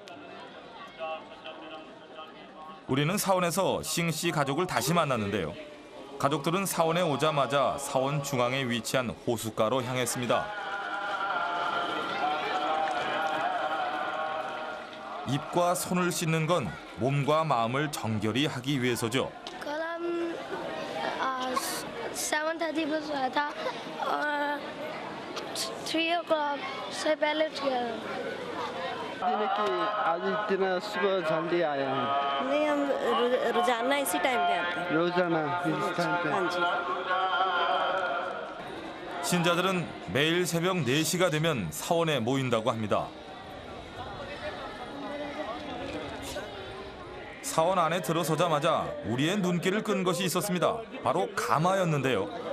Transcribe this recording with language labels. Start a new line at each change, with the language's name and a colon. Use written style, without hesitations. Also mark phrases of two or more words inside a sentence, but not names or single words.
Korean: 우리는 사원에서 싱씨 가족을 다시 만났는데요. 가족들은 사원에 오자마자 사원 중앙에 위치한 호숫가로 향했습니다. 입과 손을 씻는 건 몸과 마음을 정결히 하기 위해서죠.
Hindi: कल हम 7:30 पर सोया था और 3 o'clock से पहले उठ गया था। कि आज इतना सुबह जल्दी आया है। नहीं, हम रोजाना इसी टाइम पे आते हैं। रोजाना इस टाइम पे। हाँ जी।
Korean: 신자들은 매일 새벽 4시가 되면 사원에 모인다고 합니다. 사원 안에 들어서자마자 우리의 눈길을 끈 것이 있었습니다. 바로 가마였는데요.